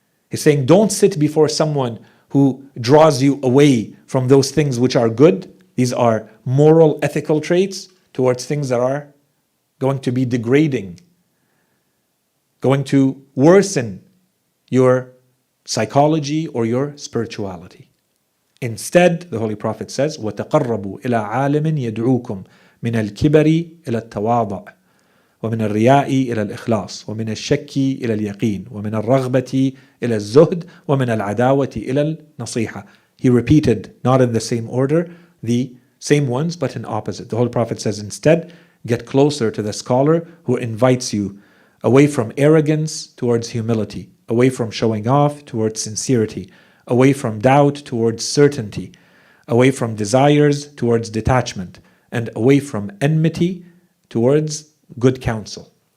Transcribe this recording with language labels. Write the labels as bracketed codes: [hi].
[en] He's saying, don't sit before someone who draws you away from those things which are good. These are moral, ethical traits towards things that are going to be degrading, going to worsen your psychology or your spirituality. Instead, the Holy Prophet says, [ar] وَتَقَرَّبُوا إِلَىٰ عَالِمٍ يَدْعُوكُمْ مِنَ الْكِبَرِ إِلَى التَّوَاضُعِ ومن الرياء إلى الإخلاص ومن الشك إلى اليقين ومن الرغبة إلى الزهد ومن العداوة إلى النصيحة. [en] He repeated, not in the same order, the same ones, but in opposite. The Holy Prophet says, instead, get closer to the scholar who invites you away from arrogance towards humility, away from showing off towards sincerity, away from doubt towards certainty, away from desires towards detachment, and away from enmity towards good counsel.